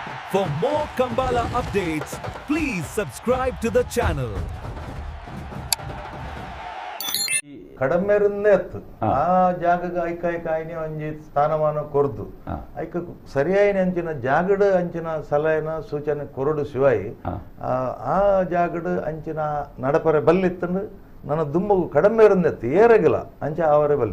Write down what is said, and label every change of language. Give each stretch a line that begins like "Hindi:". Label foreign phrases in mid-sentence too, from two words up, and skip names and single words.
English: For more Kambala updates, please subscribe to the channel.
Tulu: ಕಡಮೆರನ್ನೇ ಅತ್ತು ಆ ಜಾಗಗ ಐಕಾಯ್ಕಾಯ್ನಿ ಒಂಜಿ ಸ್ಥಾನಮಾನ ಕೊರ್ದು ಐಕ ಸರಿಯಾಯಿನ ಅಂಚಿನ ಜಾಗಡ ಅಂಚಿನ ಸಲಹೆನ ಸೂಚನೆ ಕೊರಡು ಶಿವಾಯಿ ಆ ಜಾಗಡ ಅಂಚಿನ ನಡಪರೆ ಬಲ್ಲಿತ್ತಂದು ನನ್ನ ದುಮ್ಮಗು ಕಡಮೆರನ್ನೆತ್ತು ಏರಗಿಲ್ಲ ಅಂಚ ಅವರೇ ಬಲ್ಲಿ